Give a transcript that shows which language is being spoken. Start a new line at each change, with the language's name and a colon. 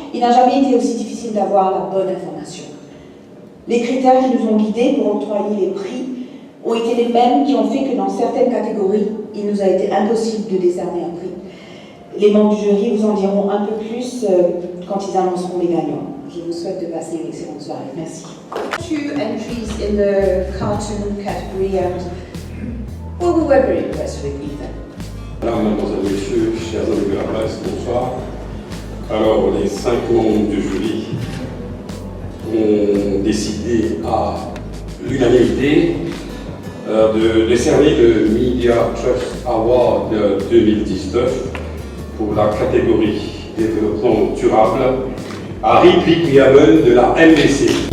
French: il n'a jamais été aussi difficile d'avoir la bonne information. Les critères qui nous ont guidés pour octroyer les prix ont été les mêmes qui ont fait que dans certaines catégories, il nous a été impossible de décerner un prix. Les membres du jury vous en diront un peu plus quand ils annonceront les gagnants. Je vous souhaite de passer une excellente soirée. Merci.
English: 2 entries in the cartoon category and well, we were very impressed with Ethan.
French: Alors, mesdames et messieurs, chers amis de la presse, bonsoir. Alors, les 5 membres du jury ont décidé à l'unanimité de décerner le Media Trust Award 2019 pour la catégorie développement durable à Rick Yamen de la MBC.